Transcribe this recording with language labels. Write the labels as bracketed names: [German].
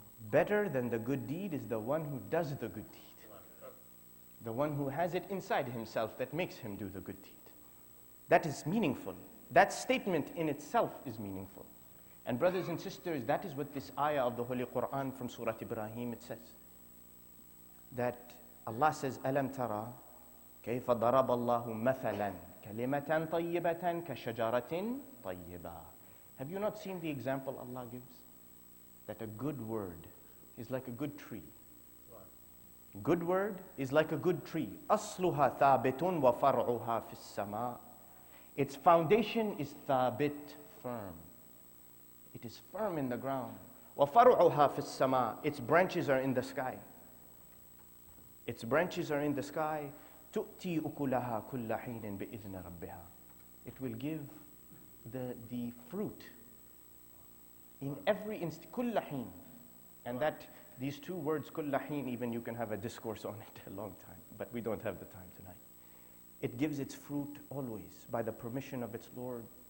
[English] Better than the good deed is the one who does the good deed. The one who has it inside himself that makes him do the good deed. That is meaningful. That statement in itself is meaningful. And brothers and sisters, that is what this ayah of the Holy Quran from Surah Ibrahim, it says. That Allah says, [Arabic] أَلَمْ تَرَى كيف ضرب الله مثلا كلمة طيبة كشجرة طيبة. [English] Have you not seen the example Allah gives? That a good word is like a good tree. Good word is like a good tree. [Arabic] أصلها ثابت وفرعها في السماء. [English] Its foundation is ثابت, firm. It is firm in the ground. [Arabic] وفرعها في السماء. [English] Its branches are in the sky. Its branches are in the sky. [Arabic] تؤتي أكلها كل حين بإذن ربها. [English] It will give the fruit in every instant. [Arabic] كل حين. [English] And that these two words, كل حين, even you can have a discourse on it a long time, but we don't have the time tonight. It gives its fruit always by the permission of its Lord.